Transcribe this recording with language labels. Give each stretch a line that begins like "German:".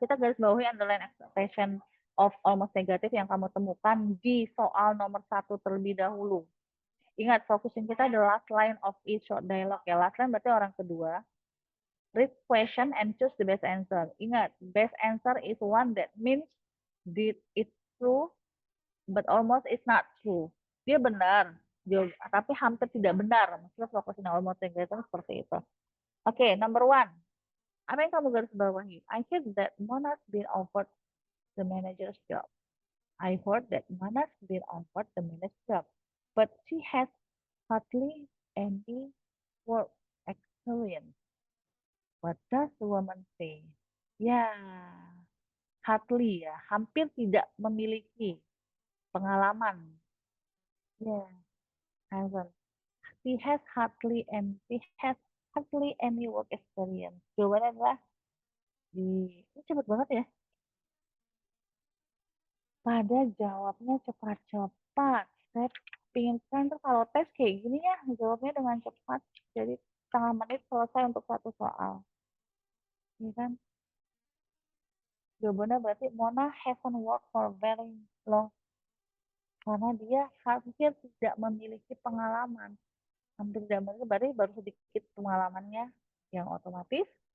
Indonesian: Kita garis bawahi underline expression of almost negative yang kamu temukan di soal nomor 1 terlebih dahulu. Ingat, fokusin kita the last line of each short dialogue ya. Last line berarti orang kedua.
English: Read question and choose the best answer. Ingat, best answer is one that means did it true, but almost it's not true.
Indonesian: Dia benar, tapi hampir tidak benar. Maksudnya fokusin almost negative seperti itu. Oke, number 1. Apa yang kamu garis bawahi?
English: I heard that Mona's been offered the manager's job. I heard that Mona's been offered the manager's job, but she has hardly any work experience.
Indonesian: What does the woman say? Ya, hardly ya, hampir tidak memiliki pengalaman. Ya, hasn't.
English: She has hardly any work experience.
Indonesian: Jawabannya adalah ini cepet banget ya. Pada jawabnya cepat-cepat. Saya pingin kan kalau tes kayak gini ya, jawabnya dengan cepat. Jadi setengah menit selesai untuk satu soal. Ini kan.
English: Jawabannya berarti Mona hasn't worked for very long.
Indonesian: Karena dia hampir tidak memiliki pengalaman. Hampir tidak memiliki, berarti baru sedikit pengalamannya yang otomatis.